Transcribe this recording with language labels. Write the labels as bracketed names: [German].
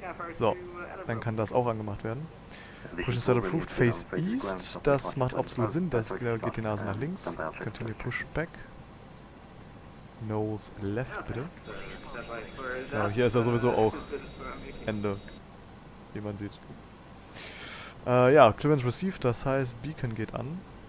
[German] So, dann kann das auch angemacht werden. [English] Push and start approved, face east. [German] Das macht absolut Sinn, das geht die Nase nach links. [English] Continue push back. [German] Nose left, bitte. Ja, hier ist ja sowieso auch Ende, wie man sieht. Ja, Clearance received, das heißt Beacon geht an.